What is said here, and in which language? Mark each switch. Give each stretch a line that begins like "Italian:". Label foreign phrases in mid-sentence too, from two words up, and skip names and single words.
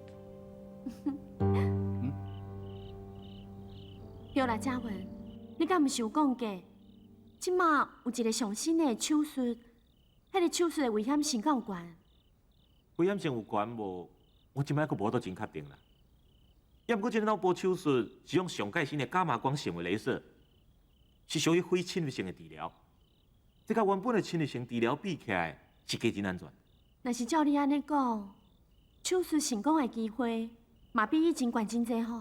Min Nan Chinese: 对啦，嘉文，你敢毋是有讲过，即马有一个上新的手术，迄个手术的危险性敢有悬？危险性有悬无？我即摆阁无都真确定啦。要不过这个脑部手术是用上盖新的伽马光纤维镭射，是属于非侵略性的治疗。这甲原本的侵略性治疗比起来，是加真安全。若是照你安尼讲，手术成功的机会嘛比以前悬真济吼。